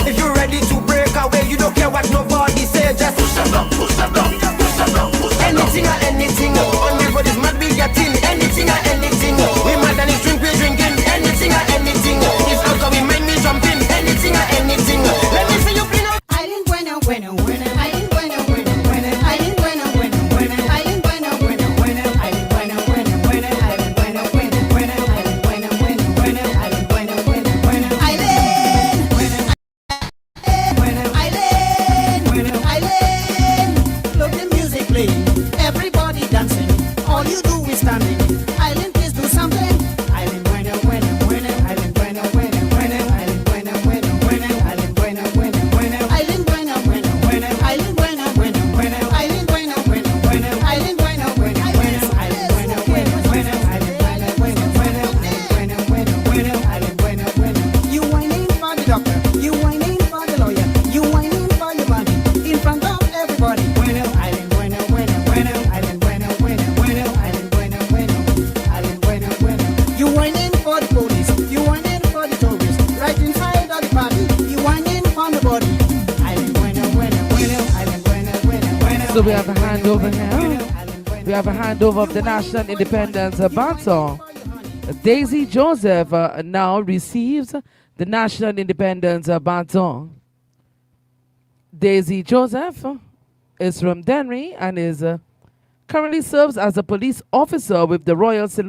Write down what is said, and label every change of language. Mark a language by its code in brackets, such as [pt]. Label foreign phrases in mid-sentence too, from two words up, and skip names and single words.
[en] If you're ready to break away, you don't care what nobody say, just push them down, push them down, push them down, push them down. Anything or anything, on the road is mad, we getting anything or anything. We mad and it's drink, we drinking anything or anything. If alcohol, we mind me jumping anything or anything. Let me see you clean up. [es] Island bueno, bueno, bueno. Island bueno, bueno, bueno. Island bueno, bueno, bueno. Island bueno, bueno, bueno. Island bueno, bueno, bueno. Island bueno, bueno, bueno. Island bueno, bueno, bueno. Island bueno, bueno, bueno. Island bueno, island bueno, island. [en] Look the music playing, everybody dancing. All you do is standing. Island, please do something. [es] Island bueno, bueno, bueno. Island bueno, bueno, bueno. Island bueno, bueno, bueno. Island bueno, bueno, bueno. Island bueno, bueno, bueno. Island bueno, bueno, bueno. Island bueno, bueno, bueno. Island bueno, bueno, bueno. Island bueno, bueno, bueno. Island bueno, bueno, bueno. Island bueno, bueno, bueno. Island bueno, bueno. [en] You whining for the doctor. You whining for the lawyer. You whining for your money in front of everybody. [es] Bueno, island bueno, bueno, bueno. Island bueno, bueno, bueno. Island bueno, bueno. Island bueno, bueno. [en] You whining for the police. You whining for the tourists. Right inside of the party, you whining on the body. [es] Island bueno, bueno, bueno, island bueno, bueno, bueno. [en] So we have a handover now. We have a handover of the National Independence Baton. Daisy Joseph now receives the National Independence Baton. Daisy Joseph is from Dennery and is currently serves as a police officer with the Royal St.